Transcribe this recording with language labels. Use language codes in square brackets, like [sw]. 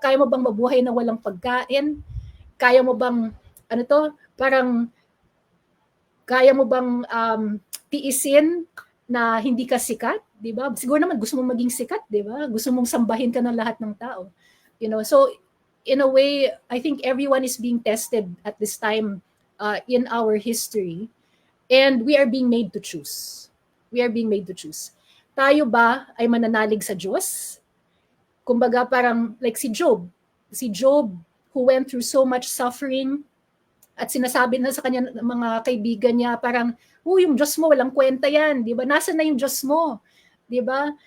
[tl] Kaya mo bang mabuhay na walang pagkain? Kaya mo bang, parang, kaya mo bang tiisin na hindi ka sikat? Di ba? Siguro naman gusto mong maging sikat, di ba? Gusto mong sambahin ka ng lahat ng tao. [en] So in a way, I think everyone is being tested at this time in our history, and we are being made to choose. We are being made to choose. [tl] Tayo ba ay mananalig sa Diyos? Kumbaga parang like si Job. Si Job, [en] who went through so much suffering, [tl] at sinasabi na sa kanya ng mga kaibigan niya, parang, yung Diyos mo, walang kwenta yan. Di ba? Nasaan na yung Diyos mo? Di ba?